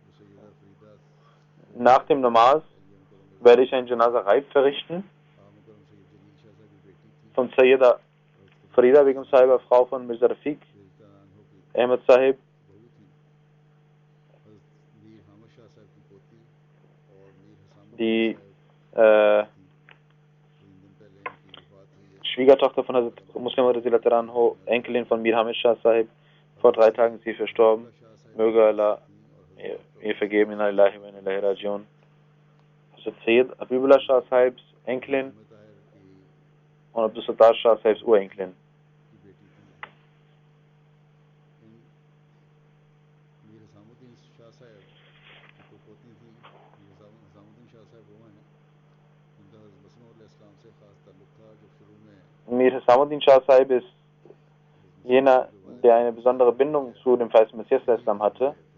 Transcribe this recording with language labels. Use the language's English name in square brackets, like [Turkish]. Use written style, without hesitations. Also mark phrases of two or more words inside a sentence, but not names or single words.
[German] Nach dem Namaz werde ich ein [Urdu] جنازہ غائب [German] verrichten von Sayyida Farida Begum Sahiba, Frau von Mirza Rafiq Ahmed Sahib, die Schwiegertochter von Hazrat Muslim [Arabic] رضي الله عنه, [German] Enkelin von Mir Hamid Shah Sahib. Vor 3 Tagen ist sie verstorben. Möge Allah ihr vergeben. [Arabic] إنا لله وإنا إليه راجعون. [German] Hazrat Sayyid Habibullah Shah Sahibs Enkelin und Abdul Sattar Shah Sahibs Urenkelin. Mir Hasamuddin Shah Sahib ist jener, der eine besondere Bindung zu dem Feist Messias Islam hatte.